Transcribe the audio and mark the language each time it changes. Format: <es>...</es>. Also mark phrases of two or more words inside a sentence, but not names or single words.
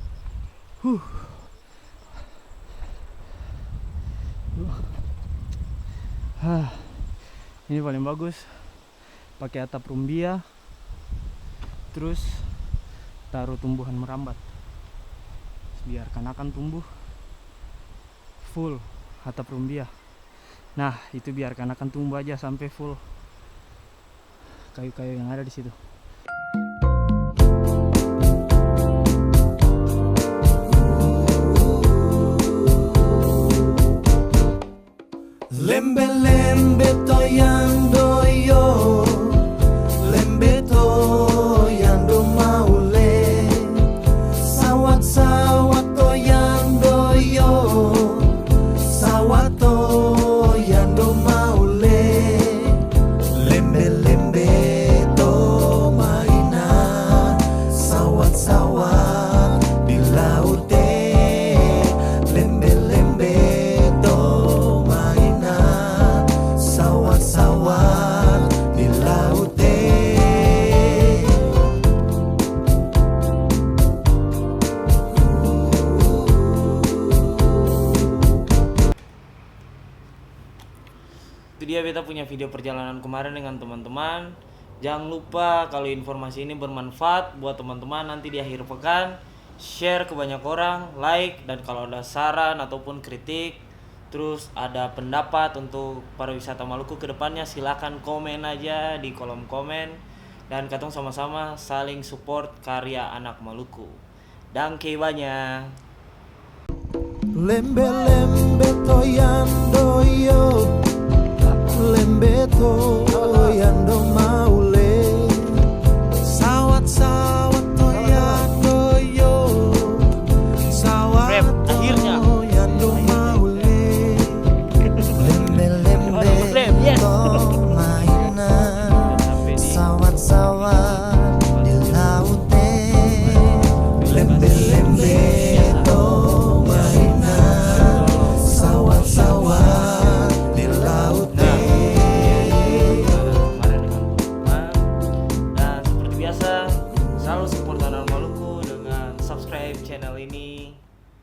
<id>Ini paling bagus pakai atap rumbia, terus taruh tumbuhan merambat, biarkan akan tumbuh full atap rumbia. Nah itu biarkan akan tumbuh aja sampai full kayu-kayu yang ada di situ.</id> <abs>Lembe lembe toyando yo, lembe toyando maule, sawat sawat toyando yo, sawat toyando maule, lembe lembe to mainan, sawat sawat di laute, lembe lembe to mainan, sawat sawat di laute.</abs> <id>Itu dia beta punya video perjalanan kemarin dengan teman-teman. Jangan lupa kalau informasi ini bermanfaat buat teman-teman nanti di akhir pekan, share ke banyak orang, like, dan kalau ada saran ataupun kritik, terus ada pendapat untuk pariwisata Maluku ke depannya, silakan komen aja di kolom komen dan katong sama-sama saling support karya anak Maluku.</id> <abs>Dangke banyak. Lembe lembe toyando yo, lembe toyando maule, sawat sawat toyando yo, sawat</abs> <id>Rap, akhirnya.</id> <abs>toyando maule, lembe lembe</abs> <id>Rap, yes.</id> <abs>to mainan,</abs> <id>Sampai di</id> <abs>sawat sawat di laute, lembe lembe to mainan, sawat sawat di laute.</abs> <id>kemarin dengan teman. Dan seperti biasa selalu support anak Maluku dengan subscribe channel ini.</id>